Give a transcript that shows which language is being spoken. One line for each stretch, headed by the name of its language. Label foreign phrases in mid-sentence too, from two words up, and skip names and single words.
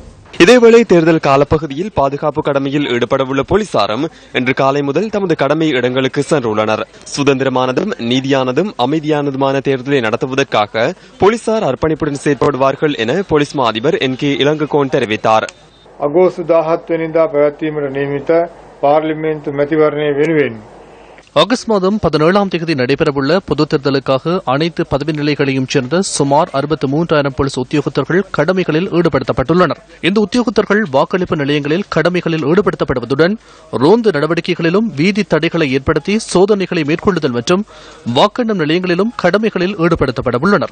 Tamil: இதேவேளை தேர்தல் காலப்பகுதியில் பாதுகாப்பு கடமையில் ஈடுபடவுள்ள போலீசாரும் இன்று காலை முதல் தமது கடமை இடங்களுக்கு சென்றுள்ளனர். சுதந்திரமானதும் நீதியானதும் அமைதியானதுமான தேர்தலை நடத்துவதற்காக போலீசார் அர்ப்பணிப்புடன் செயற்படுவார்கள் என போலீஸ் மா அதிபர் NK இளங்கோவன் தெரிவித்தார்.
Sinhala: අගෝස්තු 17 වෙනිදා පැවැත්වීමට නියමිත පාර්ලිමේන්තු මැතිවරණය වෙනුවෙන්
Tamil: ஆகஸ்ட் மாதம் 17ஆம் தேதி நடைபெறவுள்ள பொதுத் தேர்தலுக்காக அனைத்து பதவி நிலைகளையும் சேர்ந்த சுமார் 63,000 போலீஸ் உத்தியோகத்தர்கள் கடமைகளில் ஈடுபடுத்தப்பட்டுள்ளனர். இந்த உத்தியோகத்தர்கள் வாக்களிப்பு நிலையங்களில் கடமைகளில் ஈடுபடுத்தப்படுவதுடன் ரோந்து நடவடிக்கைகளிலும் வீதி தடைகளை ஏற்படுத்தி சோதனைகளை மேற்கொள்ளுதல் மற்றும் வாக்கெண்ணும் நிலையங்களிலும் கடமைகளில் ஈடுபடுத்தப்பட உள்ளனர்.